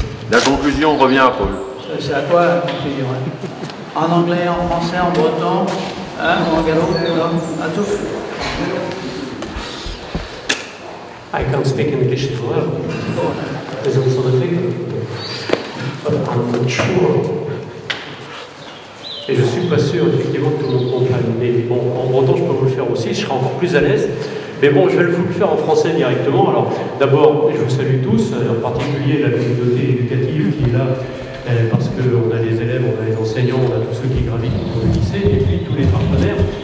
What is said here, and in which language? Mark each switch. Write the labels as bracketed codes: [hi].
[fr] la conclusion revient à Paul. C'est à toi la conclusion. Hein. En anglais, en français, en breton, hein, en gallo, à tout. [en] I can speak English as well, because I'm sort of thinking, but I'm not sure. [fr] Et je ne suis pas sûr, effectivement, que tout le monde comprenne. Mais bon, en breton, je peux vous le faire aussi, je serai encore plus à l'aise. Mais bon, je vais vous le faire en français directement. Alors, d'abord, je vous salue tous, en particulier la communauté éducative qui est là, parce qu'on a les élèves, on a les enseignants, on a tous ceux qui gravitent autour du lycée, et puis tous les partenaires.